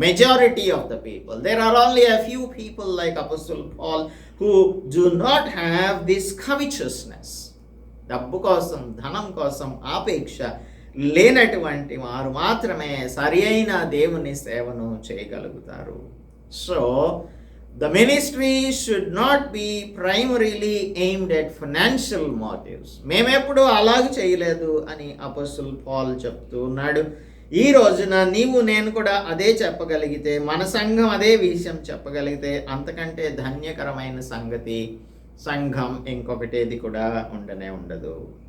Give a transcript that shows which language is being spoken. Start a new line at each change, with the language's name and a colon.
English: Majority of the people, there are only a few people like Apostle Paul who do not have this covetousness.
Telugu: డబ్బు కోసం, ధనం కోసం ఆపేక్ష లేనటువంటి వారు మాత్రమే సరి అయిన దేవుని సేవను చేయగలుగుతారు.
English: So the ministry should not be primarily aimed at financial motives.
Telugu: మేమెప్పుడు అలాగ చేయలేదు అని అపోస్తలుడు పౌలు చెప్తూ ఉన్నాడు. ఈ రోజున నీవు నేను కూడా అదే చెప్పగలిగితే, మన సంఘం అదే విషయం చెప్పగలిగితే, అంతకంటే ధన్యకరమైన సంఘం ఇంకొకటేది కూడా ఉండదు.